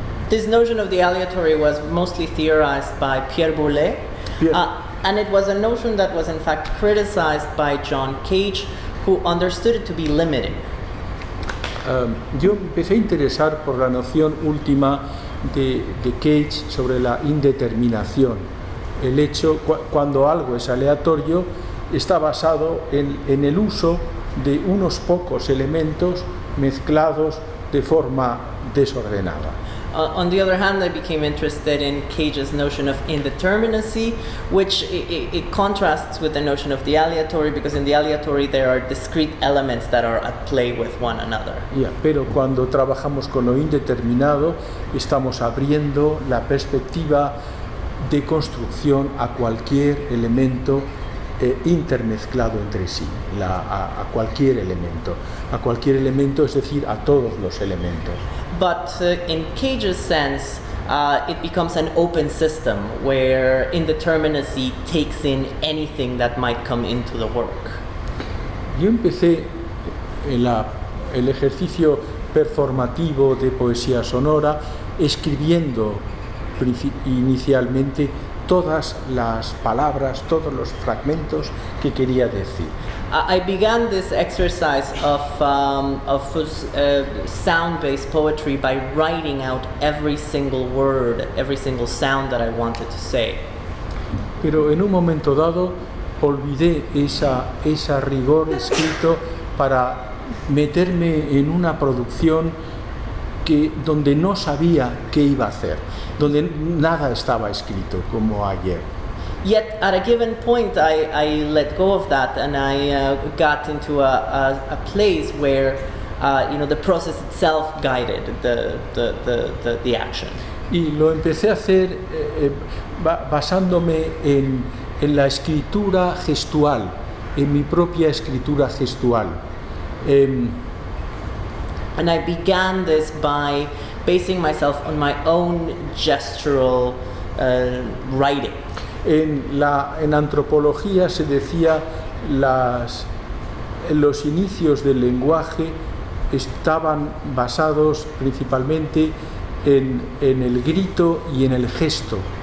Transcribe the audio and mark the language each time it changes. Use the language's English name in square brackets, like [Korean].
[English] This notion of the aleatory was mostly theorized by Pierre Boulez, and it was a notion that was in fact criticized by John Cage, who understood it to be limiting. [Spanish] Yo empecé a interesar por la noción última de Cage sobre la indeterminación. El hecho, cuando algo es aleatorio, está basado en el uso de unos pocos elementos mezclados de forma desordenada. [English] On the other hand, I became interested in Cage's notion of indeterminacy, which it contrasts with the notion of the aleatory, because in the aleatory there are discrete elements that are at play with one another. [Spanish] Pero cuando trabajamos con lo indeterminado, estamos abriendo la perspectiva de construcción a cualquier elemento intermezclado entre sí, a cualquier elemento, es decir, a todos los elementos. [English] But in Cage's sense, it becomes an open system where indeterminacy takes in anything that might come into the work. [Spanish] Yo empecé el ejercicio performativo de poesía sonora escribiendo inicialmente todas las palabras, todos los fragmentos que quería decir. [English] I began this exercise of sound-based poetry by writing out every single word, every single sound that I wanted to say. [Spanish] Pero en un momento dado olvidé esa rigor escrito para meterme en una producción donde no sabía qué iba a hacer, donde nada estaba escrito como ayer. [English] Yet at a given point, I let go of that, and I got into a place where the process itself guided the action. [Spanish] Y lo empecé a hacer basándome en la escritura gestual, en mi propia escritura gestual. [English] And I began this by basing myself on my own gestural writing. [Spanish] En antropología se decía los inicios del lenguaje estaban basados principalmente en el grito y en el gesto.